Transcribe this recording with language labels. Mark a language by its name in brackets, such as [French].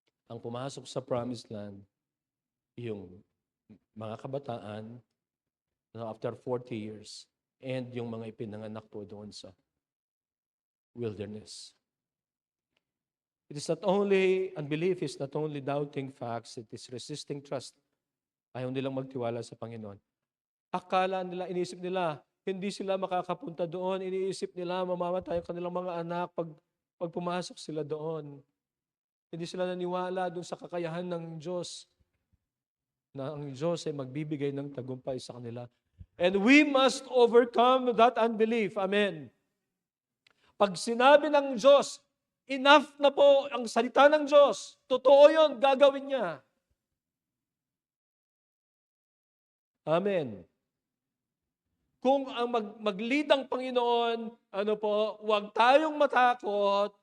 [Filipino] Ang pumasok sa promised land, yung mga kabataan [English] after 40 years [Filipino] and yung mga ipinanganak po doon sa wilderness. [English] It is not only, unbelief is not only doubting facts, it is resisting trust. [Filipino] Ayaw nilang magtiwala sa Panginoon. Akala nila, inisip nila, hindi sila makakapunta doon. Iniisip nila, mamamatay ang kanilang mga anak pag pumasok sila doon. Hindi sila naniwala doon sa kakayahan ng Diyos na ang Diyos ay magbibigay ng tagumpay sa kanila. [English] And we must overcome that unbelief. Amen. [Filipino] Pag sinabi ng Diyos, enough na po ang salita ng Diyos. Totoo yun, gagawin niya. Amen. Kung ang mag-lead ang Panginoon, huwag tayong matakot.